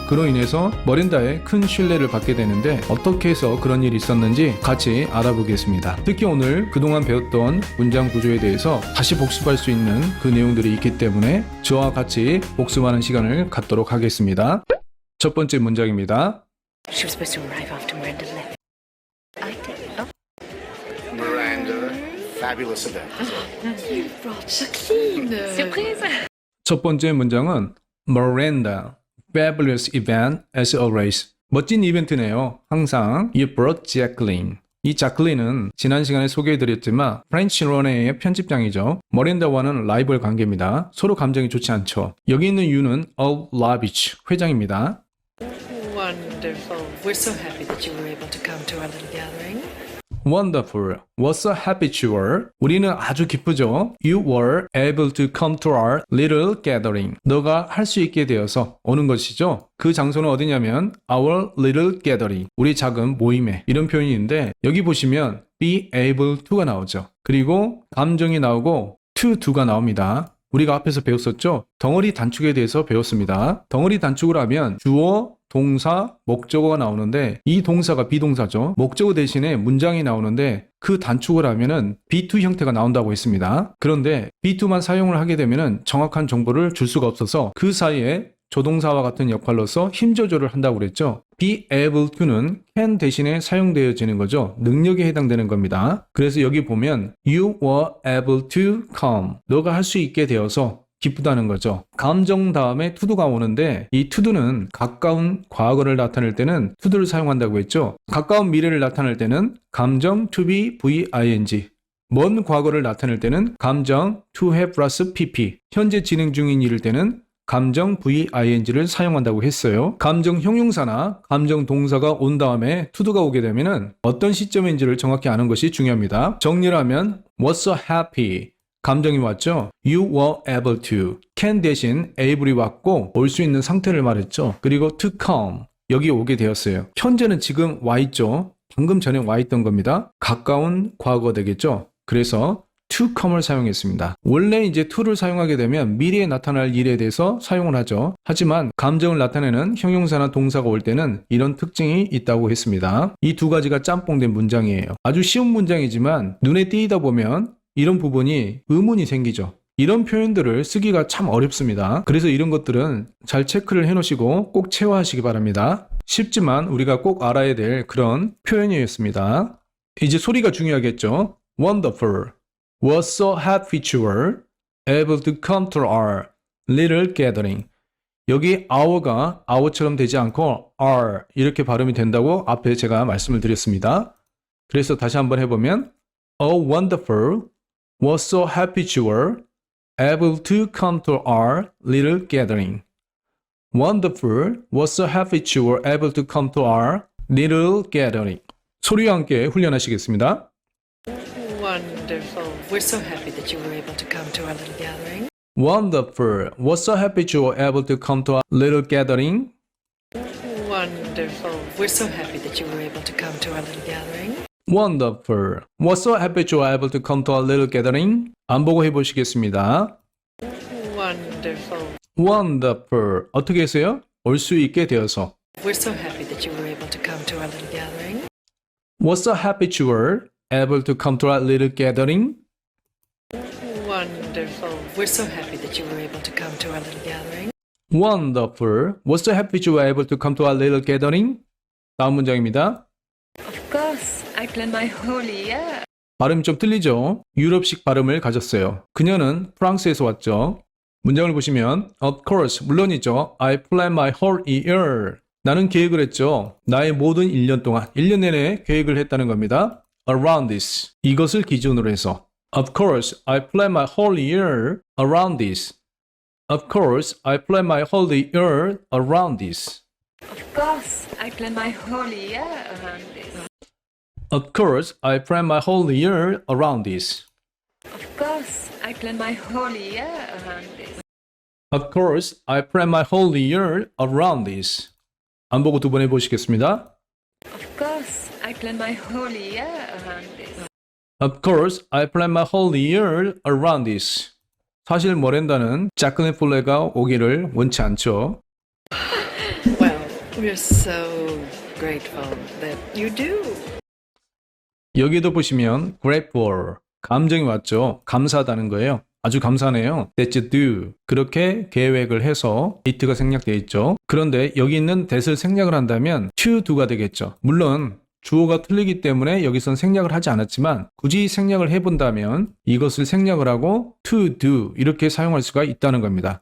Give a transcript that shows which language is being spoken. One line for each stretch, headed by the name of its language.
Korean: 그로 인해서 머린다의 큰 신뢰를 받게 되는데 어떻게 해서 그런 일이 있었는지 같이 알아보겠습니다. 특히 오늘 그동안 배웠던 문장 구조에 대해서 다시 복습할 수 있는 그 내용들이 있기 때문에 저와 같이 복습하는 시간을 갖도록 하겠습니다. 첫 번째 문장입니다.
English: She was supposed to arrive after Miranda left. I did. Oh. Miranda, fabulous event. You brought Jacqueline. Surprise.
Korean: 첫 번째 문장은
English: Miranda, fabulous event as always.
Korean: 멋진 이벤트네요. 항상
English: You brought Jacqueline.
Korean: 이 자클린은 지난 시간에 소개해드렸지만 프렌치 런웨이의 편집장이죠. 머린다와는 라이벌 관계입니다. 서로 감정이 좋지 않죠. 여기 있는 유는 of Lavich 회장입니다.
English: Wonderful. We're so happy that you were able to come to our little gathering. Wonderful. Was so happy you were.
Korean: 우리는 아주 기쁘죠.
English: You were able to come to our little gathering.
Korean: 너가 할 수 있게 되어서 오는 것이죠. 그 장소는 어디냐면
English: our little gathering.
Korean: 우리 작은 모임에 이런 표현이 있는데 여기 보시면 be able to가 나오죠. 그리고 감정이 나오고 to do가 나옵니다. 우리가 앞에서 배웠었죠. 덩어리 단축에 대해서 배웠습니다. 덩어리 단축을 하면 주어, 동사, 목적어가 나오는데 이 동사가 비동사죠. 목적어 대신에 문장이 나오는데 그 단축을 하면은 be2 형태가 나온다고 했습니다. 그런데 be2만 사용을 하게 되면은 정확한 정보를 줄 수가 없어서 그 사이에 조동사와 같은 역할로서 힘 조절을 한다고 그랬죠. be able to는 can 대신에 사용되어지는 거죠. 능력에 해당되는 겁니다. 그래서 여기 보면
English: you were able to come.
Korean: 너가 할 수 있게 되어서 기쁘다는 거죠. 감정 다음에 to도가 오는데 이 to도는 가까운 과거를 나타낼 때는 to도를 사용한다고 했죠. 가까운 미래를 나타낼 때는 감정 to be VING. 먼 과거를 나타낼 때는 감정 to have 플러스 PP. 현재 진행 중인 일일 때는 감정 VING를 사용한다고 했어요. 감정 형용사나 감정 동사가 온 다음에 to도가 오게 되면은 어떤 시점인지를 정확히 아는 것이 중요합니다. 정리를 하면
English: was so happy.
Korean: 감정이 왔죠.
English: You were able to.
Korean: can 대신 able이 왔고 올 수 있는 상태를 말했죠. 그리고
English: to come.
Korean: 여기 오게 되었어요. 현재는 지금 와 있죠. 방금 전에 와 있던 겁니다. 가까운 과거 되겠죠. 그래서 to come을 사용했습니다. 원래 이제 to를 사용하게 되면 미래에 나타날 일에 대해서 사용을 하죠. 하지만 감정을 나타내는 형용사나 동사가 올 때는 이런 특징이 있다고 했습니다. 이 두 가지가 짬뽕된 문장이에요. 아주 쉬운 문장이지만 눈에 띄다 보면 이런 부분이 의문이 생기죠. 이런 표현들을 쓰기가 참 어렵습니다. 그래서 이런 것들은 잘 체크를 해놓으시고 꼭 체화하시기 바랍니다. 쉽지만 우리가 꼭 알아야 될 그런 표현이었습니다. 이제 소리가 중요하겠죠.
English: Wonderful. Was so happy you were able to come to our little gathering.
Korean: 여기 our가 our처럼 되지 않고 are 이렇게 발음이 된다고 앞에 제가 말씀을 드렸습니다. 그래서 다시 한번 해보면
English: Oh wonderful. Was so happy you were able to come to our little gathering. Wonderful. Was so happy you were able to come to our little gathering.
Korean: 소리와 함께 훈련하시겠습니다.
English: Wonderful. We're so happy that you were able to come to our little gathering. Wonderful. Was so happy you were able to come to our little gathering. Wonderful. We're so happy that you were able to come to our little gathering. Wonderful. Was so happy you were able to come to our little gathering.
Korean: 안 보고 해보시겠습니다.
English: Wonderful. Wonderful.
Korean: 어떻게 했어요? 올 수 있게 되어서.
English: We're so happy that you were able to come to our little gathering. Was so happy you were able to come to our little gathering. Wonderful. We're so happy that you were able to come to our little gathering. Wonderful. Was so happy you were able to come to our little gathering.
Korean: 다음 문장입니다.
English: Of course, I planned my whole year.
Korean: 발음이 좀 틀리죠? 유럽식 발음을 가졌어요. 그녀는 프랑스에서 왔죠. 문장을 보시면
English: Of course,
Korean: 물론이죠.
English: I planned my whole year.
Korean: 나는 계획을 했죠. 나의 모든 1년 동안, 1년 내내 계획을 했다는 겁니다.
English: Around this.
Korean: 이것을 기준으로 해서.
English: Of course, I planned my whole year around this. Of course, I planned my whole year around this. Of course, I plan my whole year around this. Of course, I plan my whole year around this. Of course, I plan my whole year around this. Of course, I plan my whole year around this.
Korean: 안 보고 두 번 해보시겠습니다.
English: Of course, I plan my whole year around this. Of course, I plan my whole year around this.
Korean: 사실 모렌다는 자클린 플레가 오기를 원치 않죠.
English: Well, we're so grateful that you do.
Korean: 여기도 보시면 grateful, 감정이 왔죠. 감사하다는 거예요. 아주 감사하네요.
English: That you do.
Korean: 그렇게 계획을 해서 it가 생략되어 있죠. 그런데 여기 있는 that을 생략을 한다면 to do가 되겠죠. 물론 주어가 틀리기 때문에 여기선 생략을 하지 않았지만 굳이 생략을 해본다면 이것을 생략을 하고 to do 이렇게 사용할 수가 있다는 겁니다.